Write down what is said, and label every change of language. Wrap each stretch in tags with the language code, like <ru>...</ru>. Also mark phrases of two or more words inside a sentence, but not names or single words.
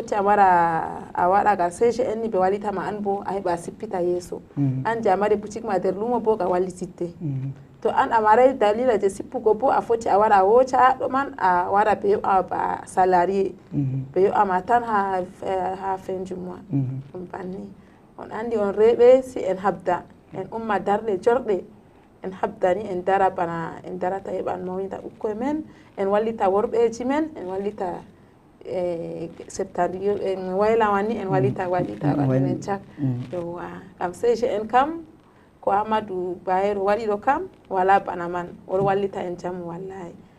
<ff>a mara a waɗa gal CGN ni ɓe wallitama an bo a heɓa sippita yeeso an je a mari boutique ma nder lumo bo ga wallititte to an a maray dalila je sippugo bo a foti a wara a woca haɗɗo man a wara ɓe yoɓa ba salarié ɓe yoɓama tan ha</ff> <fr>fin du mois</fr> <ff>ɗum banni on andi on rewɓe si en habda en umma darɗe jorɗe en habdani en dara bana en darata heɓa en mawnita ɓukkoye men en wallita worɓeji men en wallita septandi en waylawan ni en wallita ɓandu men cak yowwa kam CGN kam ko Amadou Bayero waɗi ɗo kam wala bana man oɗo wallita en jamu wallahi</ff>